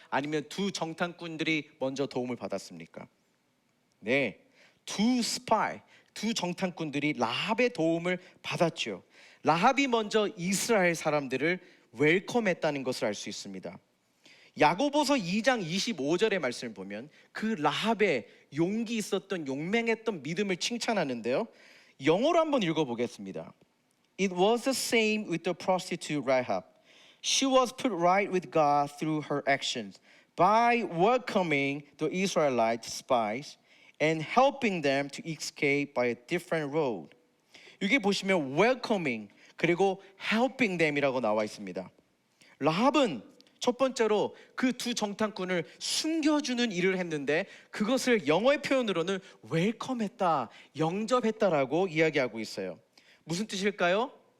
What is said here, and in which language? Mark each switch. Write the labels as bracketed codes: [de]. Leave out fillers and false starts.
[ko] 아니면 두 정탐꾼들이 먼저 도움을 받았습니까? 네, 두 정탐꾼들이 라합의 도움을 받았죠. 라합이 먼저 이스라엘 사람들을 웰컴했다는 것을 알 수 있습니다. 야고보서 2장 25절의 말씀을 보면 그 라합의 용기 있었던, 용맹했던 믿음을 칭찬하는데요, 영어로 한번 읽어보겠습니다. [en] It was the same with the prostitute Rahab. She was put right with God through her actions by welcoming the Israelite spies and helping them to escape by a different road. [ko] 여기 보시면 welcoming 그리고 helping them이라고 나와 있습니다. 라합은 첫 번째로 그 두 정탐꾼을 숨겨주는 일을 했는데 그것을 영어의 표현으로는 웰컴했다, 영접했다라고 이야기하고 있어요. 무슨 뜻일까요?